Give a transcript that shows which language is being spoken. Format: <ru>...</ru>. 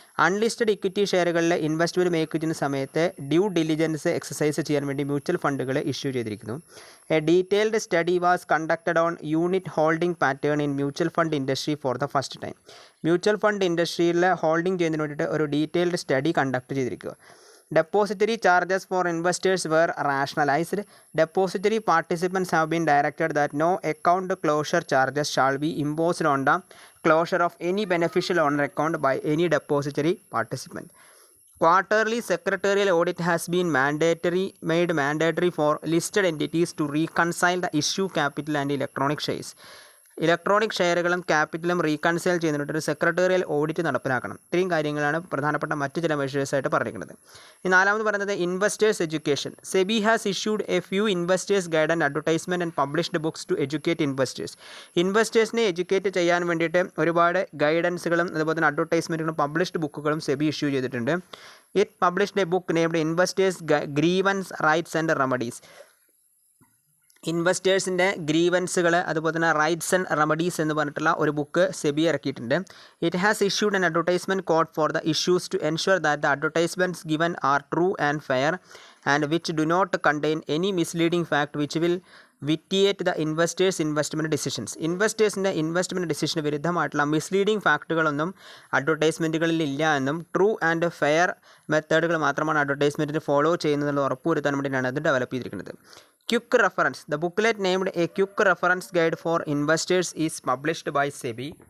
<ml>Unlisted equity ഷെയറുകളിൽ investment make ചെയ്യുന്ന സമയത്ത് due diligence exercise ചെയ്യാൻ വേണ്ടി മ്യൂച്വൽ ഫണ്ടുകൾ ഇഷ്യൂ ചെയ്തിരിക്കുന്നു.</ml> <en>A detailed study was conducted on unit holding pattern in mutual fund industry for the first time.</en> <ml>Mutual fund ഇൻഡസ്ട്രിയിൽ holding ചെയ്യുന്നതിന് വേണ്ടിയിട്ട് ഒരു ഡീറ്റെയിൽഡ് സ്റ്റഡി കണ്ടക്ട് ചെയ്തിരിക്കുക.</ml> <en>Depository charges for investors were rationalized. Depository participants have been directed that no account closure charges shall be imposed on the closure of any beneficial owner account by any depository participant. Quarterly secretarial audit has been made mandatory for listed entities to reconcile the issue capital and electronic shares.</en> <ml>Electronic ഷെയറുകളും ക്യാപിറ്റലും reconcile ചെയ്യുന്നതിനായിട്ട് ഒരു secretarial audit നടപ്പിലാക്കണം. ഇത്രയും കാര്യങ്ങളാണ് പ്രധാനപ്പെട്ട മറ്റ് ചില മെഷേഴ്സായിട്ട് പറഞ്ഞിരിക്കുന്നത്. നാലാമത് പറയുന്നത് investors education.</ml> <en>SEBI has issued a few investors guide and advertisement and published books to educate investors.</en> <ml>ഇൻവെസ്റ്റേഴ്സിനെ educate ചെയ്യാൻ വേണ്ടിയിട്ട് ഒരുപാട് ഗൈഡൻസുകളും അതുപോലെ തന്നെ അഡ്വർടൈസ്മെൻറ്റുകളും പബ്ലിഷ്ഡ് ബുക്കുകളും സെബി ഇഷ്യൂ ചെയ്തിട്ടുണ്ട്.</ml> <en>It published a book named investors grievance rights and remedies.</en> <ml>ഇൻവെസ്റ്റേഴ്സിൻ്റെ ഗ്രീവൻസുകൾ അതുപോലെ തന്നെ റൈറ്റ്സ് ആൻഡ് റെമഡീസ് എന്ന് പറഞ്ഞിട്ടുള്ള ഒരു ബുക്ക് സെബി ഇറക്കിയിട്ടുണ്ട്.</ml> <en>It has issued an advertisement code for the issues to ensure that the advertisements given are true and fair and which do not contain any misleading fact which will vitiate the investors investment decisions.</en> <ml>ഇൻവെസ്റ്റേഴ്സിൻ്റെ investment ഡിസിഷന് വിരുദ്ധമായിട്ടുള്ള misleading ഫാക്ടുകളൊന്നും അഡ്വർടൈസ്മെൻറ്റുകളിൽ ഇല്ല എന്നും true and fair മെത്തേഡുകൾ മാത്രമാണ് അഡ്വർടൈസ്മെൻറ്റിന് follow ചെയ്യുന്നതെന്ന് ഉറപ്പുവരുത്താൻ വേണ്ടിയിട്ടാണ് അത് develop ചെയ്തിരിക്കുന്നത്.</ml> <en>Quick reference. The booklet named A Quick Reference Guide for Investors is published by SEBI.</en>